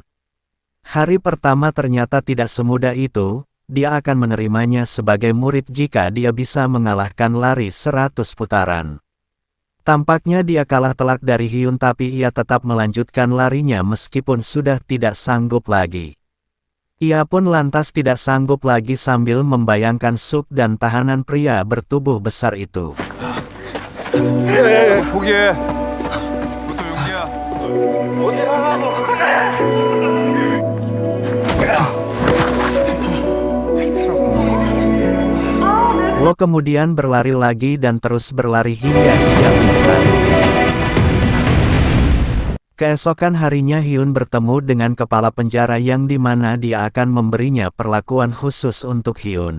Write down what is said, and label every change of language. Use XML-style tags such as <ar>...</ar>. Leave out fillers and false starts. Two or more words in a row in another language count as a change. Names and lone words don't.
<id>Hari pertama ternyata tidak semudah itu, dia akan menerimanya sebagai murid jika dia bisa mengalahkan lari 100 putaran. Tampaknya dia kalah telak dari Hyun, tapi ia tetap melanjutkan larinya meskipun sudah tidak sanggup lagi. Ia pun lantas tidak sanggup lagi sambil membayangkan Suk dan tahanan pria bertubuh besar itu.</id> <ko>포기해. 그것도 용기야. 어디 가라고?</ko> <id>Wo kemudian berlari lagi dan terus berlari hingga dia pingsan. Keesokan harinya Hyun bertemu dengan kepala penjara yang dimana dia akan memberinya perlakuan khusus untuk Hyun.</id>